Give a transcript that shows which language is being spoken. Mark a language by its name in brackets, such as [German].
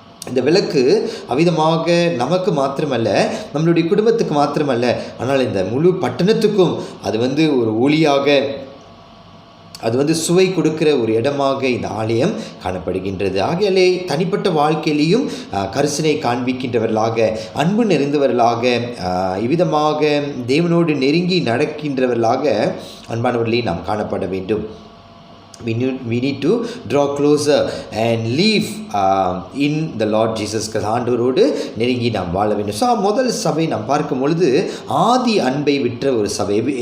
[Tamil] இந்த விளக்கு அவிதமாக நமக்கு மாத்திரமல்ல, நம்மளுடைய குடும்பத்துக்கு மாத்திரமல்ல, ஆனால் இந்த முழு பட்டணத்துக்கும் அது ஒரு ஒளியாக, அது சுவை கொடுக்கிற ஒரு இடமாக இந்த ஆலயம் காணப்படுகின்றது. ஆகையாலே தனிப்பட்ட வாழ்க்கையிலையும் கரிசனை காண்பிக்கின்றவர்களாக, அன்பு நிறைந்தவர்களாக, இவ்விதமாக தேவனோடு நெருங்கி நடக்கின்றவர்களாக அன்பானவர்களே நாம் காணப்பட வேண்டும். [English] We need to draw closer and live in the Lord Jesus Christ. [Tamil] ஆண்டவரோடு நெருங்கி நாம் வாழ வேண்டும். ஸோ முதல் சபை நாம் பார்க்கும் பொழுது ஆதி அன்பை விற்ற ஒரு சபை.